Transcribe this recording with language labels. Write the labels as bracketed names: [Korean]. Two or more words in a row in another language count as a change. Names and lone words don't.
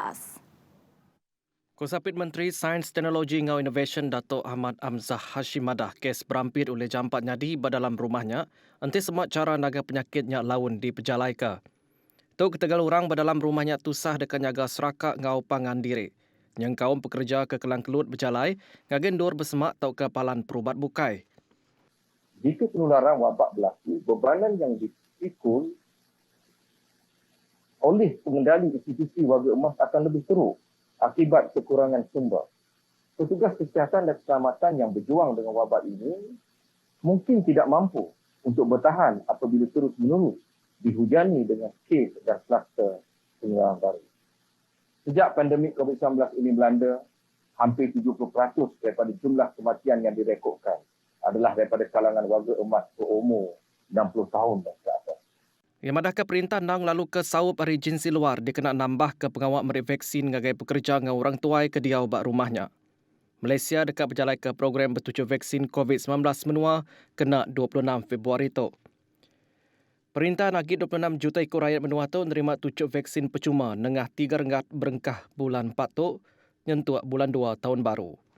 [Iban] Kusapit Menteri Sains Teknologi ngau Innovation Dato' Ahmad Amzah Hashimadah kes berampit oleh jampat nyadi dalam rumahnya enti semua cara naga penyakitnya laun di pejalaika. Tu ketegal orang dalam rumahnya tusah dekat nyaga serakak ngau pangan diri. Yang kaum pekerja ke Kelang Kelut berjalai ngagendur bersemak tau ke palan perubat bukai. [Malay] Jika penularan wabak berlaku, bebanan yang dipikul oleh pengendali institusi warga emas akan lebih teruk akibat kekurangan sumber. Petugas kesihatan dan keselamatan yang berjuang dengan wabak ini mungkin tidak mampu untuk bertahan apabila terus-menerus dihujani dengan kes dan kluster penularan baru. Sejak pandemik COVID-19 ini melanda, hampir 70% daripada jumlah kematian yang direkodkan adalah daripada kalangan warga emas berumur 60 tahun dan ke atas. [Iban] Yang madahkan perintah nang lalu ke saup hari jinsi luar dikena nambah ke pengawak merik vaksin ngagai pekerja ngau orang tuai ke diau bak rumahnya. Malaysia dekat berjalai ke program bertuju vaksin COVID-19 menua kena 26 Februari tu. Perintah nagih 26 juta ekor rakyat menua tu nerima tucuk vaksin percuma nengah 3 ringgit berengkah bulan 4 tu nyentuh bulan 2 tahun baru.